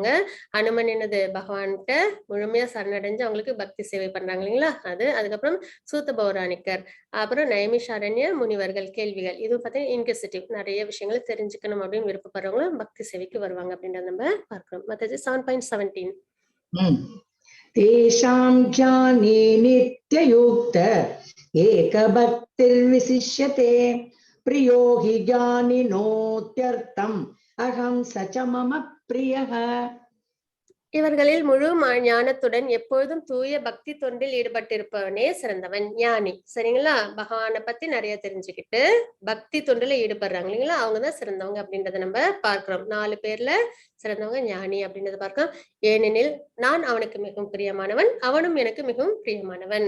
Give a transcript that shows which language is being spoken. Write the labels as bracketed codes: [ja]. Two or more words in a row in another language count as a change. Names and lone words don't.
[ta] ஹனுமன் என்னது பகவான்கிட்ட முழுமையா சரணடைஞ்சு அவங்களுக்கு பக்தி சேவை பண்றாங்க இல்லைங்களா, அது. அதுக்கப்புறம் சூத்த பௌராணிக்கர், அப்புறம் நைமிஷாரண்ய முனிவர்கள் கேள்விகள். இது பார்த்தீங்கன்னா இன்குசிட்டிவ், நிறைய விஷயங்களை தெரிஞ்சுக்கணும் அப்படின்னு விருப்பப்படுறவங்களும் பக்தி சேவைக்கு வருவாங்க அப்படின்றத நம்ம பார்க்கிறோம். மத்தது 7.17. [sa] तेषां ज्ञाने नित्ययुक्त एकभक्तिर्विशिष्यते प्रियो हि ज्ञानिनोत्यर्थम् अहं स च मम प्रियः. [ta] இவர்களில் முழு ஞானத்துடன் எப்பொழுதும் தூய பக்தி தொண்டில் ஈடுபட்டிருப்பவனே சிறந்தவன், ஞானி. சரிங்களா? பகவானை பத்தி நிறைய தெரிஞ்சுக்கிட்டு பக்தி தொண்டுல ஈடுபடுறாங்க இல்லைங்களா, அவங்கதான் சிறந்தவங்க அப்படின்றத நம்ம பார்க்கிறோம். 4 பேர்ல சிறந்தவங்க ஞானி அப்படின்றத பார்க்கிறோம். ஏனெனில் நான் அவனுக்கு மிகவும் பிரியமானவன், அவனும் எனக்கு மிகவும் பிரியமானவன்.